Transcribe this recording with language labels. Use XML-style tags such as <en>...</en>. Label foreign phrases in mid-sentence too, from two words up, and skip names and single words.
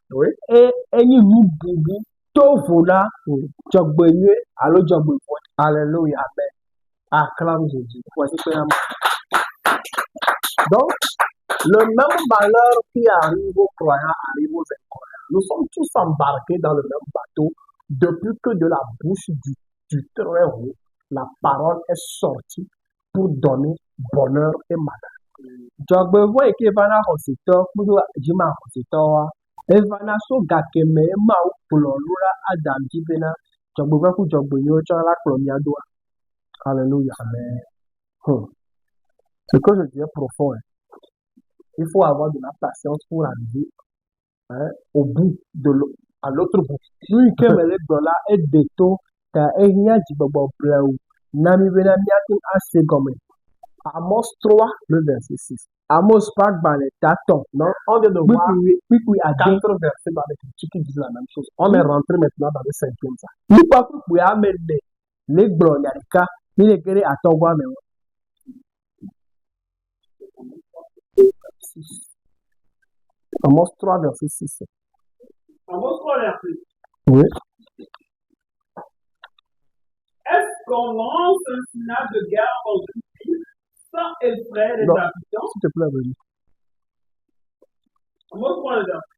<fr>Oui.</fr> <ee>enyi nu bubu tovo na dzɔgbenyuie alo dzɔgbevɔ̃.</ee> <fr>Alléluia. Amen. Acclame Jésus. Voici que la Donc, le même malheur qui arrive aux croyants arrive aux incroyants. Nous sommes tous embarqués dans le même bateau depuis que de la bouche du Très-Haut, la parole est sortie pour donner bonheur et malheur.</fr> <ee>dzɔgbevɔ̃ yi ke va na xɔsetɔ kple dzima xɔsetɔwoa eva na so gakeme Mawu kplɔ lo ɖa Adam dzi bena dzɔgbevɔ̃ ku dzɔgbenyuie tsɔ la kplɔ mia doa.</ee> <fr>Alléluia. Amen. Ce que je dis est profond. Il faut avoir de la patience pour arriver au bout, à l'autre bout.</fr> <ee>Nu yi ke mele gblɔ la eɖe to ta ehiã dzigbɔgbɔ blewu na mi bena míate ŋu ase gɔme.</ee> <fr>Amos 3, le verset 6.</fr> <ee>Amos ƒe agbalẽ tatɔ</ee> <fr>Non, on vient de voir</fr> <ee>kpikpui ade</ee> <fr>4 versets dans l'Écriture qui disent la même chose. On est rentré maintenant dans le 5e ça.</fr> <ee>nukua kpikpui ame ne le gblɔ nya ɖeka mi le ge ɖe atɔ̃gɔa me.</ee> <fr>Amos 3, verset 6. Amos 3, verset 6. Oui. Est-ce qu'on lance un signal de guerre dans une ville sans effrayer les Non. habitants? S'il te plaît, vas-y. Amos 3, verset 6.</fr>